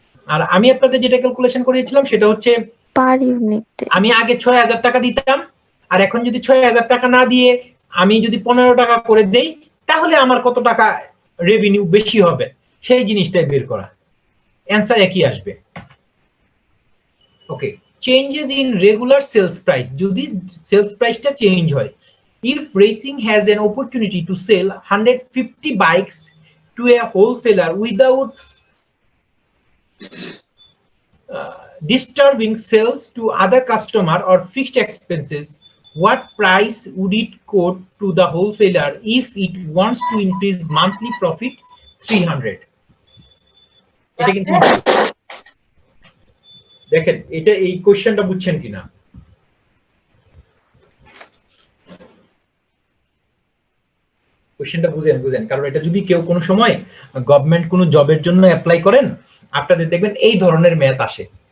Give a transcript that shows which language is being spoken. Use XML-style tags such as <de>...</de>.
<bn>আর আমি আপনাদের যেটা ক্যালকুলেশন করেছিলাম সেটা হচ্ছে পার ইউনিট। আমি আগে 6000 টাকা দিতাম, আর এখন যদি 6000 টাকা না দিয়ে আমি যদি 15 টাকা করে দেই, তাহলে আমার কত টাকা রেভিনিউ বেশি হবে, সেই জিনিসটাই বের করা। অ্যান্সার একই আসবে।</bn> <en>okay, changes in regular sales price,</en> <bn>যদি সেলস প্রাইসটা চেঞ্জ হয়,</bn> <en>if racing has an opportunity to sell 150 bikes to a wholesaler without disturbing sales to other customer or fixed expenses, what price would it quote to the wholesaler if it wants to increase monthly profit 300?</en> <bn>এটা কিন্তু দেখেন, এটা এই কোশ্চেনটা বুঝছেন কিনা? কোশ্চেনটা বুঝেন, কারণ এটা যদি কেউ কোনো সময় গভর্নমেন্ট কোনো জবের জন্য অ্যাপ্লাই করেন, আপনাদের দেখবেন এই ধরনের ম্যাথ আসে।</bn>